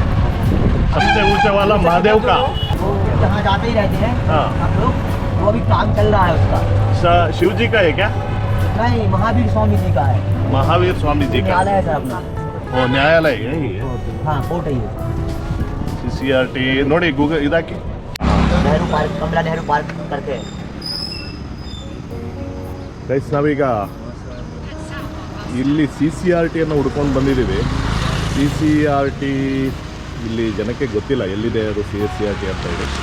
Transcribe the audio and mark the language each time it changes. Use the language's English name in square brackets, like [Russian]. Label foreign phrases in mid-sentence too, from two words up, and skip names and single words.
[Hindi] सबसे ऊंचे वाला महादेव का जहाँ जाते ही रहते हैं हाँ हम लोग, वो अभी काम चल रहा है उसका। शिव जी का है क्या? नहीं महावीर स्वामी जी का है। महावीर स्वामी जी का न्यायालय है सर अपना। ओ न्यायालय यही है। हाँ कोर्ट है ये। [Kannada] CCRT ನೋಡಿ ಗೂಗಲ್ ಇದಾಕಿ. [Hindi] नेहरू पार्क, कमला नेहरू पार्क करके है। [Kannada] ಗೈಸ್ ನಾವೀಗ ಇಲ್ಲಿ CCRT ಅನ್ನು ಹುಡ್ಕೊಂಡು ಬಂದಿದ್ದೀವಿ. CCRT ಇಲ್ಲಿ ಜನಕ್ಕೆ ಗೊತ್ತಿಲ್ಲ ಎಲ್ಲಿದೆ ಅದು CCRT ಅಂತ ಹೇಳಿ.